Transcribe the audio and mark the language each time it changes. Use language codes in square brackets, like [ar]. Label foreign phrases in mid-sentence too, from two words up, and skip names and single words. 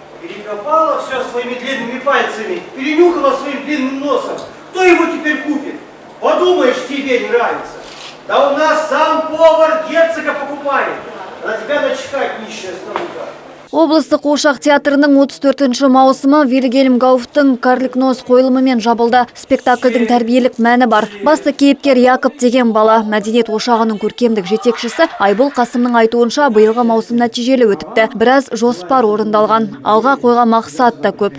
[ru] Перекопала все своими длинными пальцами, перенюхала своим длинным носом. Кто его теперь купит? Подумаешь, тебе не нравится. Да у нас сам повар герцога покупает. На тебя начихать, нищая старуха. [kk] Облыстық Қуыршақ театрының 34-ші маусымы Вильгельм Гауфтың «Карлик нос» қойылымымен жабылды. Спектакльдің тәрбиелік мәні бар. Басты кейіпкер Якоб деген бала. Мәдениет ошағының көркемдік жетекшісі Айбол Қасымның айтуынша биылғы маусым нәтижелі өтіпті. Біраз жоспар орындалған. Алға қойған мақсат та көп.